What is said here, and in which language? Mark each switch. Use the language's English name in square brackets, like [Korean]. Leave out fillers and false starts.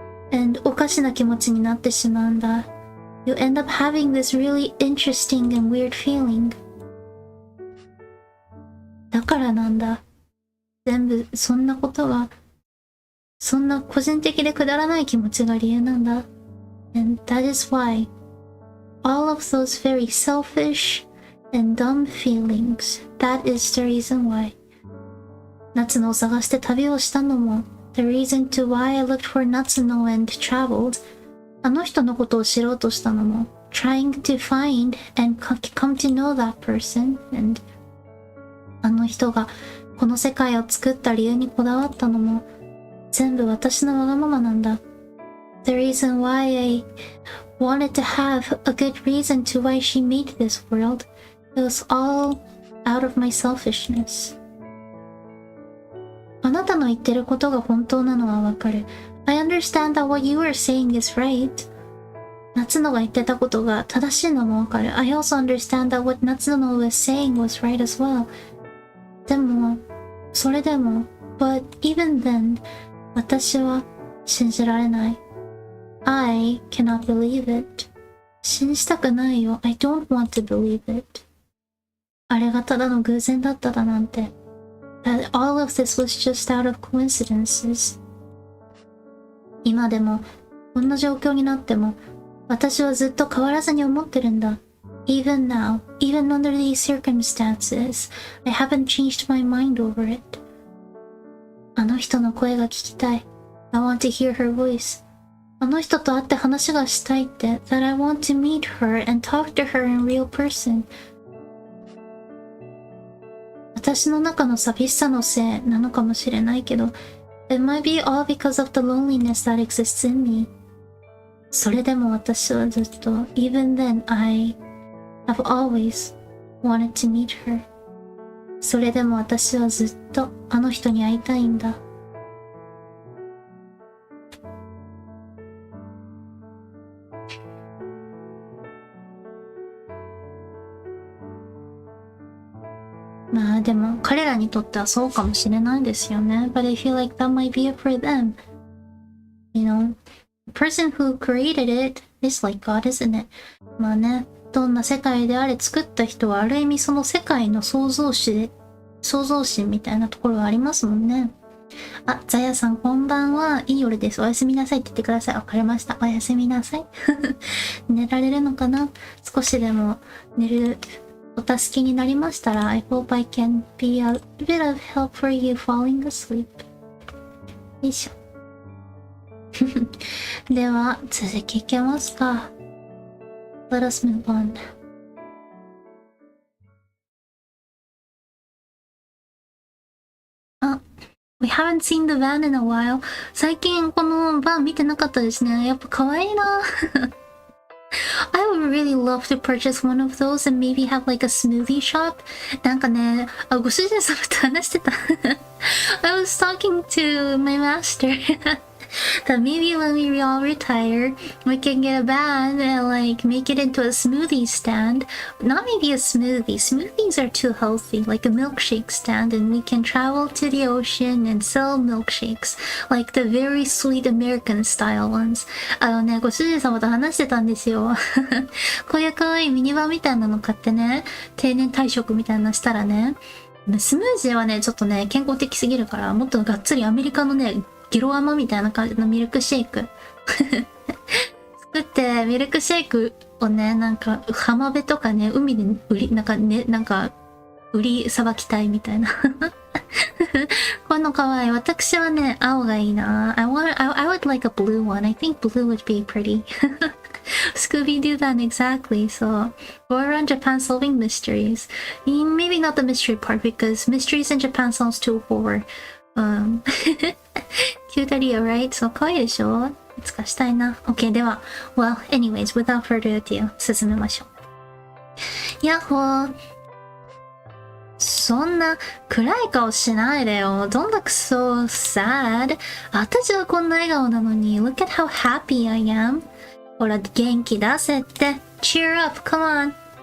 [Japanese] And おかしな気持ちになってしまうんだ。 [English] You end up having this really interesting and weird feeling. [Japanese] だからなんだ。全部そんなことが、そんな個人的でくだらない気持ちが理由なんだ。 [English] And that is why all of those very selfish and dumb feelings, that is the reason why. [Japanese] 夏野を探して旅をしたのも、 [English] the reason to why I looked for Natsuno and traveled. [Japanese] あの人のことを知ろうとしたのも、 [English] trying to find and come to know that person, and [Japanese] あの人がこの世界を作った理由にこだわったのも全部私のわがままなんだ。 [English] The reason why I wanted to have a good reason to why she made this world, it was all out of my selfishness. [Japanese] あなたの言ってることが本当なのはわかる。 [English] I understand that what you are saying is right. [Japanese] 夏野が言ってたことが正しいのもわかる。 [English] I also understand that what Natsuno was saying was right as well. [Japanese] でも、それでも、 [English] but even then, [Japanese] 私は信じられない。 [English] I cannot believe it. [Japanese] 信じたくないよ。 [English] I don't want to believe it. [Japanese] あれがただの偶然だっただなんて。 [English] That all of this was just out of coincidences. [Japanese] 今でも、こんな状況になっても、私はずっと変わらずに思ってるんだ。 [English] Even now, even under these circumstances, I haven't changed my mind over it. [Japanese] あの人の声が聞きたい。 [English] I want to hear her voice. [Japanese] あの人と会って話がしたいって。 [English] That I want to meet her and talk to her in real person. [Japanese] 私の中の寂しさのせいなのかもしれないけど、 [English] It might be all because of the loneliness that exists in me. [Japanese] それでも私はずっと [English] Even then I have always wanted to meet her. [Japanese] それでも私はずっとあの人に会いたいんだ。まあでも彼らにとってはそうかもしれないですよね。 [English] But I feel like that might be it for them. You know, the person who created it is like God, isn't it? [Japanese] まあね、どんな世界であれ作った人はある意味その世界の創造心みたいなところがありますもんね。あ、ザヤさんこんばんは。いい夜です。おやすみなさいって言ってください。わかりました。おやすみなさい。寝られるのかな？少しでも寝るお助けになりましたら [English] I hope I can be a bit of help for you falling asleep. [Japanese] よいしょ。では続きいけますか。 [English] Let us move on. We haven't seen the van in a while. [Japanese] 最近このバン見てなかったですね。やっぱ可愛いな。 [English] I would really love to purchase one of those and maybe have like a smoothie shop. [Japanese] なんかね、ご主人様と話してた。 [English] I was talking to my master that maybe when we all retire, we can get a van and like make it into a smoothie stand. Not maybe a smoothie. Smoothies are too healthy. Like a milkshake stand, and we can travel to the ocean and sell milkshakes, like the very sweet American style ones. [Japanese] ね、ご主人様と話してたんですよ。こういう可愛いミニバンみたいなの買ってね、定年退職みたいなのしたらね、スムージーはね、ちょっとね、健康的すぎるから、もっとがっつりアメリカのね、ゲロ甘みたいな感じのミルクシェイク作って、ミルクシェイクをね、なんか浜辺とかね、海で売りさばきたいみたいな。この可愛い。私はね、青がいいな。 [English] I would like a blue one. I think blue would be pretty. Scooby-Doo that exactly. So, go around Japan solving mysteries. Maybe not the mystery part because mysteries in Japan sounds too horror. Cute idea, right? [Japanese] そう、可愛いでしょ？いつかしたいな。OK、では。 [English] Well, anyways, without further ado, [Japanese] 進めましょう。やっほー。そんな暗い顔しないでよ。 [English] Don't look so sad. [Japanese] 私はこんな笑顔なのに。 [English] Look at how happy I am. [Japanese] ほら、元気出せって。 [English] Cheer up, come on.